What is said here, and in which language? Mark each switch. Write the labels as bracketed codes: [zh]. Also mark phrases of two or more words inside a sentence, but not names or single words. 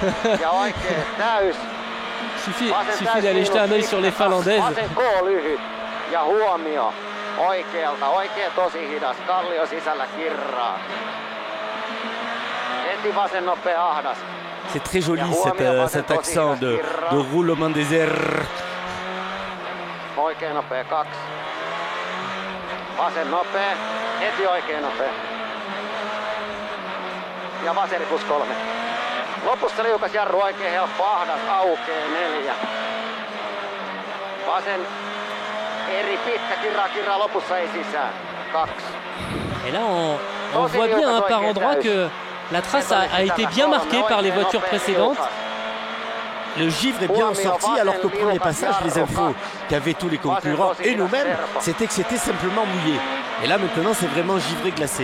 [fr] suffit d'aller jeter un œil sur les Finlandaises. C'est très joli cet accent de roulement des airs. [fi] Vasen nopea, heti oikein nopea. Ja vaseri plus 3. Lopussa liukas jarru oikein helppo, ahdas aukee 4. Vasen eri pitkä, kirra lopussa ei sisään. 2. [fr] Et là on voit bien hein, par endroit que la trace a été bien marquée par les voitures précédentes. Le givre est bien sorti alors qu'au premier passage, les infos qu'avaient tous les concurrents et nous-mêmes, c'était que c'était simplement mouillé. Et là maintenant, c'est vraiment givré glacé.